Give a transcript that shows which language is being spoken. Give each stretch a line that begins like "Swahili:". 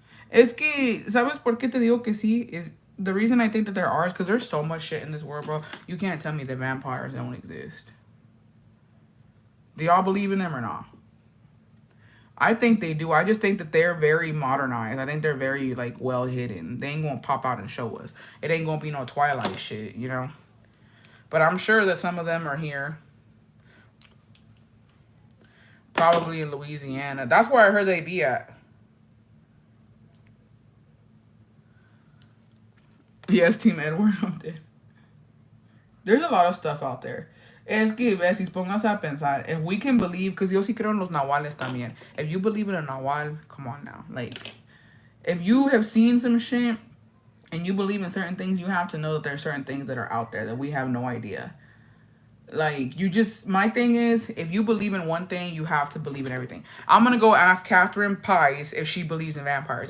Spanish: Es que, ¿sabes por qué te digo que sí?
English: Is the reason I think that there are is because there's so much shit in this world, bro. You can't tell me that vampires don't exist. Do y'all believe in them or not? I think they do. I just think that they're very modernized. I think they're very, like, well hidden. They ain't gonna pop out and show us. It ain't gonna be no Twilight shit, you know? But I'm sure that some of them are here. Probably in Louisiana. That's where I heard they be at. Yes, Team Edward. I'm dead. There's a lot of stuff out there.
Spanish: Es que, veces, póngase a pensar.
English: If we can believe, because
Spanish: yo sí creo en los nahuales también.
English: If you believe in a nahual, come on now. Like, if you have seen some shit and you believe in certain things, you have to know that there are certain things that are out there that we have no idea. Like, my thing is, if you believe in one thing, you have to believe in everything. I'm going to go ask Catherine Pies if she believes in vampires.